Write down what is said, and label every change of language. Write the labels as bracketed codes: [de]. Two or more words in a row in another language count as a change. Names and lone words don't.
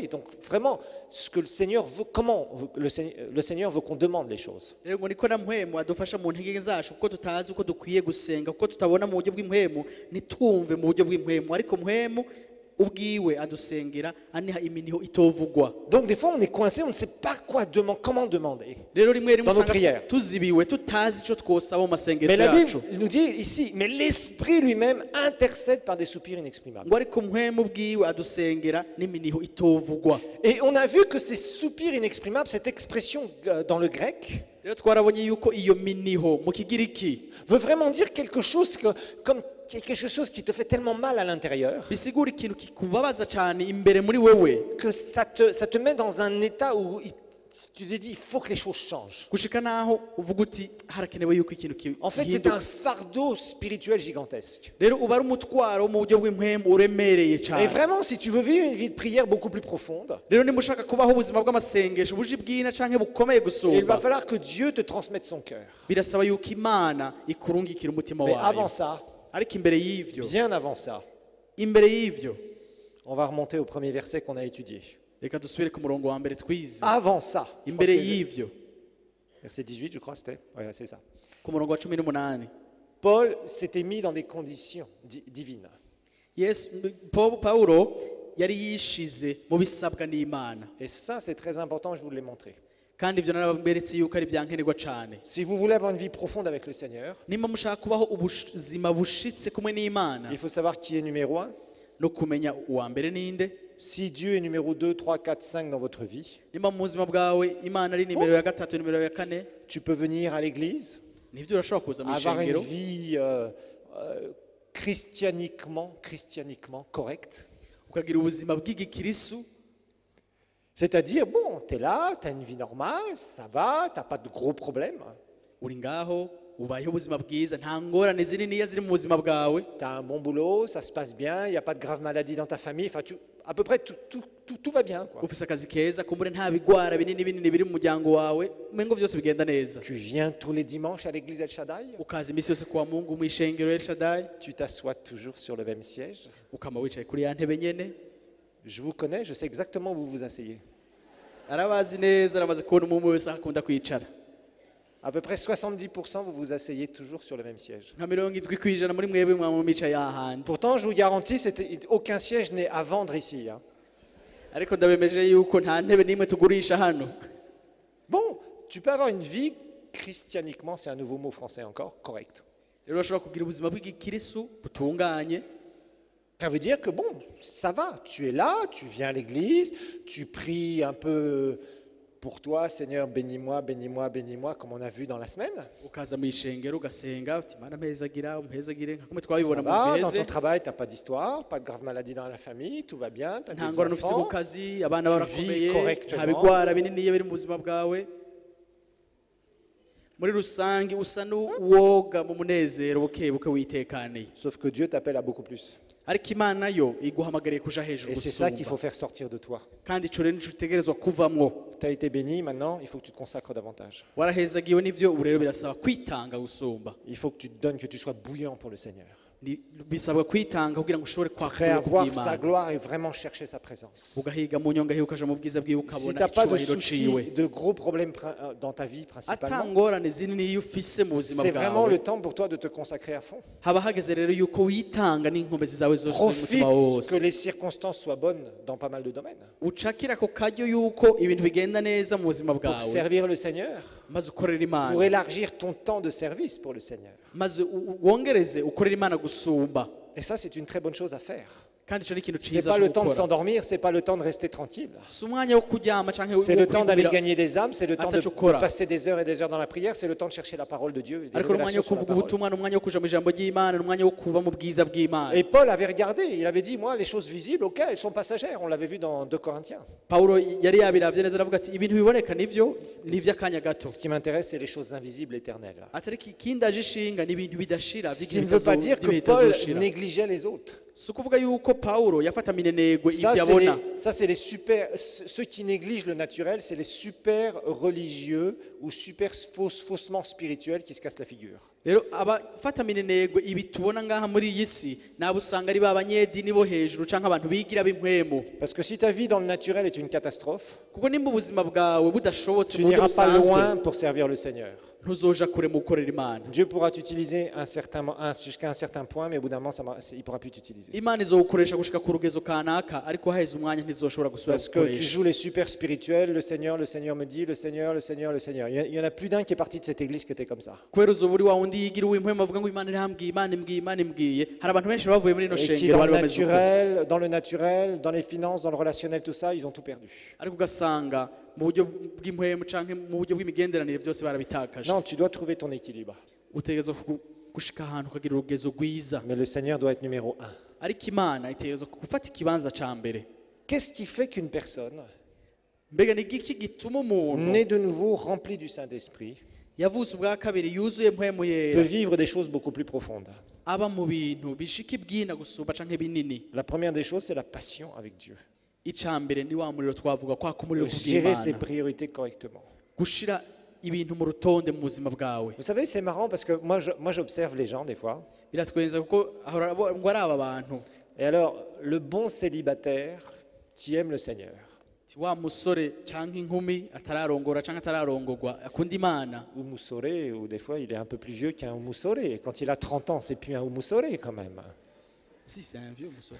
[fr] Donc vraiment, ce que le Seigneur veut, comment le Seigneur veut qu'on demande les choses. [rn] Rero ngo niko na mpwemu adufasha mu ntege zacu kuko tutazi uko dukwiye gusenga kuko tutabona mu buryo bw'impwemu ntitwumve mu buryo bw'impwemu ariko mpwemu ubwiwe adusengera aniha iminiho itovugwa. [fr] Donc des fois on est coincé, on ne sait pas quoi demander, comment demander. [rn] Rero rimwe rimwe [fr] Dans nos [rn] usanga [fr] prières. [rn] tuzibiwe tutazi ico twosaba mu [fr] Mais [rn] masengesho [fr] la [rn] yacu. [fr] Bible nous dit ici, mais l'Esprit lui-même intercède par des soupirs inexprimables. [rn] ngo ariko mpwemu ubwiwe adusengera n'iminiho itovugwa. [fr] Et on a vu que ces soupirs inexprimables, cette expression dans le grec, [rn] Rero twarabonye yuko iyo miniho mu kigiriki [fr] veut vraiment dire quelque chose comme quelque chose qui te fait tellement mal à l'intérieur [rn] bisigura ikintu kikubabaza cyane imbere muri wewe [fr] que ça te met dans un état où tu te dis il faut que les choses changent. [rn] gushika naho uvuga uti harakenewe yuko ikintu [fr] En fait, c'est un [rn] gihinduka. [fr] fardeau spirituel gigantesque. [rn] Rero uba ari umutwaro mu buryo bw'impwemu uremereye [fr] Et [rn] cyane. [fr] vraiment, si tu veux vivre une vie de prière beaucoup plus profonde, [rn] Rero niba ushaka kubaho ubuzima bw'amasengesho buje bwina canke bukomeye [fr] il va [rn] gusumba [fr] falloir que Dieu te transmette son cœur. [rn] birasaba yuko imana ikurungikira umutima [fr] Mais avant [rn] wayo. [fr] ça, [rn] Ariko imbere y'ivyo [fr] bien avant ça, [rn] imbere y'ivyo [fr] on va remonter au premier verset qu'on a étudié. [rn] reka dusubire ku murongo wa mbere twize. [fr] Avant ça, je crois [rn] Imbere [fr] que c'est [rn] y'ivyo [fr] verset 18, je crois, c'était. Ouais, c'est ça. [rn] ku murongo wa 18 [fr] Paul s'était mis dans des conditions divines. [rn] Yesu Paulo yari yishize mu bisabwa n'Imana. [fr] Et ça, c'est très important, je vous l'ai montré. [rn] Kandi ivyo naraberetse yuko ari byankenerwa cyane. [fr] Si vous voulez avoir une vie profonde avec le Seigneur, [rn] Nimba mushaka kubaho ubuzima bushitse kumwe n'Imana [fr] il faut savoir qui est numéro 1. [rn] no kumenya uwa mbere ninde. [fr] Si Dieu est numéro 2, 3, 4, 5 dans votre vie, [rn] Nimba mu buzima bwawe Imana ari nimero ya gatatu, nimero ya kane, [fr] tu peux venir à l'église, [rn] nivyo urashobora kuza mu [fr] avoir une [rn] ishengero [fr] vie christianiquement correcte. [rn] ukagira ubuzima bw'igikirisu. [fr] C'est-à-dire, bon, tu es là, tu as une vie normale, ça va, tu n'as pas de gros problèmes. [rn] Uri ngaho ubayeho ubuzima bwiza nta ngorane zininiya ziri mu buzima bwawe. [fr] Tu as un bon boulot, ça se passe bien, il n'y a pas de grave maladie dans ta famille, enfin, à peu près tout va bien, quoi. [rn] Ufise akazi keza kumbure nta bigwara binini binini biri mu muryango wawe umengo byose bigenda neza. [fr] Tu viens tous les dimanches à l'église El Shaddai, [rn] Ukaza imisi yose kuwa Mungu mu ishengero El Shaddai [fr] tu t'assois toujours sur le même siège. [rn] ukama wicaye kuri ya ntebe nyene. [fr] Je vous connais, je sais exactement où vous vous asseyez. [rn] Arabazi neza aramaze kubona umwe wese akunda kwicara. [fr] À peu près 70%, vous vous asseyez toujours sur le même siège. [rn] Nka 70% muri mwebwe mwicaye ahandi. [fr] Pourtant, je vous garantis, aucun siège n'est à vendre ici, hein. [rn] Ariko ndabemeje yuko nta ntebe nimwe tugurisha hano. [fr] Bon, tu peux avoir une vie christianiquement, c'est un nouveau mot français encore, correct. [rn] Rero urashobora kugira ubuzima bw'igikirisu butunganye. [fr] Ça veut dire que bon, ça va, tu es là, tu viens à l'église, tu pries un peu pour toi, Seigneur, bénis-moi, bénis-moi, bénis-moi, comme on a vu dans la semaine. [rn] Ukaza mu ishengero ugasenga uti Mana mpezagira umpezagire nka kumwe [fr] Ça [rn] twabibona mu [fr] va, dans [rn] biheze. [fr] ton travail, tu n'as pas d'histoire, pas de grave maladie dans la famille, tout va bien, tu as [rn] Nta [fr] des [rn] ngorane ufise ku [fr] enfants. [rn] kazi, abana [fr] tu [rn] barakomeye, [fr] vis correctement. [rn] nta bigwara bininiya biri mu buzima bwawe. Muri rusange usa n'uwoga mu munezero bukebuke witekaniye. [fr] Sauf que Dieu t'appelle à beaucoup plus. [rn] Ariko Imana yo iguhamagariye kuja hejuru [fr] Et c'est ça qu'il faut [rn] gusumba. [fr] faire sortir de toi. [rn] Kandi ico rero nico utegerezwa kuvamwo. [fr] Tu as été béni, maintenant, il faut que tu te consacres davantage. [rn] Warahezagiwe n'ivyo ubu rero birasaba kwitanga gusumba. [fr] Il faut que tu te donnes, que tu sois bouillant pour le Seigneur. [rn] Bisabwa kwitanga kugira ngo ushobore [fr] Prêt à [rn] kwakira [fr] voir sa [rn] kw'Imana. [fr] gloire et vraiment chercher sa présence. [rn] Ugahiga mu nyonga hiyo ukaja mu bwiza bwiwe [fr] Si tu [rn] ukabona [fr] n'as pas de [rn] icubahiro ciwe. [fr] soucis, de gros problèmes dans ta vie principalement, [rn] Atangorane zinini iyo ufise mu buzima [fr] c'est vraiment le [rn] bwawe. [fr] temps pour toi de te consacrer à fond. [rn] Haba hageze rero yuko witanga n'inkomezi zawe zose [fr] Profite [rn] n'umutima wose. [fr] que les circonstances soient bonnes dans pas mal de domaines. [rn] Ucakira ako karyo yuko ibintu bigenda neza mu buzima [fr] Pour [rn] bwawe. [fr] servir le Seigneur, [rn] Maze ukorera [fr] pour [rn] Imana. [fr] élargir ton temps de service pour le Seigneur. [rn] Maze wongereze ukorera Imana gusumba. [fr] Et ça, c'est une très bonne chose à faire. [rn] Kandi ico ni ikintu [fr] C'est [rn] ciza [fr] pas [rn] cyo [fr] le temps de [rn] gukora. [fr] s'endormir, c'est pas le temps de rester tranquille. [rn] Si umwanya wo kuryama canke [fr] C'est le temps d'aller [rn] kwigumira- [fr] gagner des âmes, c'est le temps de [rn] Atachukura. [fr] passer des heures et des heures dans la prière, c'est le temps de chercher la parole de Dieu. Et des [rn] ariko n'umwanya [fr] révélations [rn] wo [fr] sur la [rn] kuvuga [fr] parole. [rn] ubutumwa n'umwanya wo kuja mu ijambo ry'Imana n'umwanya wo kuva mu bwiza bw'Imana. [fr] Et Paul avait regardé, il avait dit, moi, les choses visibles, ok, elles sont passagères. On l'avait vu dans 2 Corinthiens. [rn] Paulo yari yabiravye neza aravuga ati ibintu biboneka nivyo ni ivy'akanya gato. [fr] Ce qui m'intéresse, c'est les choses invisibles, éternelles. [rn] Atari ikindi aje ishinga ni ibintu bidashira [fr] Ce qui ne veut pas dire que Paul négligeait les autres. [rn] si ukuvuga yuko Paulo yafata minenegwe [fr] Ça, [rn] ibyo abona. [fr] c'est les super. Ceux qui négligent le naturel, c'est les super religieux ou super faussement spirituels qui se cassent la figure. [rn] Rero abafata minenegwe ibi tubona ngaha muri iyi si nabo usanga ari babanyedini bo hejuru canke abantu bigira b'impwemu. [fr] Parce que si ta vie dans le naturel est une catastrophe, [rn] Kuko nimba ubuzima bwawe budashobotse [fr] tu [rn] mu buryo [fr] n'iras pas [rn] busanzwe [fr] loin pour servir le Seigneur. [rn] ntuzoja kure mu gukorera imana. [fr] Dieu pourra t'utiliser jusqu'à un certain point, mais au bout d'un moment, il ne pourra plus t'utiliser. [rn] Imana izogukoresha gushika ku rugezo kanaka ariko haheze umwanya ntizoshobora gusubira [fr] Parce que tu [rn] gukoresha. [fr] joues les super spirituels, le Seigneur me dit, le Seigneur. Il y en a plus d'un qui est parti de cette église qui était comme ça. [rn] Kubera uzoba uri wa wundi yigira uw'impwemu avuga ngo Imana irambwiye, Imana imbwiye, Imana imbwiye. Hari abantu benshi bavuye muri ino [fr] Et qui [rn] shengero bari bameze uko. [fr] dans le naturel, dans les finances, dans le relationnel, tout ça, ils ont tout perdu. [rn] Ariko ugasanga mu buryo bw'impwemu canke mu buryo bw'imigenderanire byose barabitakaje. [fr] Non, tu dois trouver ton équilibre. [rn] Utegerezwa gushika ahantu ukagira urugezo rwiza. [fr] Mais le Seigneur doit être numéro un. [rn] Ariko Imana itegerezwa gufata ikibanza ca mbere. [fr] Qu'est-ce qui fait qu'une personne, [rn] Mbega ni igiki gituma umuntu [fr] née de nouveau, remplie du Saint-Esprit, [rn] yavutse ubwa kabiri yuzuye impwemu [fr] peut [rn] yera [fr] vivre des choses beaucoup plus profondes? [rn] aba mu bintu bishika ibwina gusumba canke binini? [fr] La première des choses, c'est la passion avec Dieu. [rn] Ica mbere ni wa muriro twavuga kwa kumuriro [fr] Gérer ses [rn] kubw'Imana, [fr] priorités correctement. [rn] gushira ibintu mu rutonde mu buzima bwawe. [fr] Vous savez, c'est marrant parce que moi j'observe les gens des fois. [rn] Biratwenza kuko ahora ngo ari aba bantu [fr] Et alors, le bon célibataire qui aime le Seigneur, [rn] ti wa musore canke inkumi atararongora canke atararongorwa akunda Imana, [fr] Oumoussoré, ou des fois il est un peu plus vieux qu'un Oumoussoré. Quand il a 30 ans, c'est plus un Oumoussoré quand même. si c'est un vieux musore.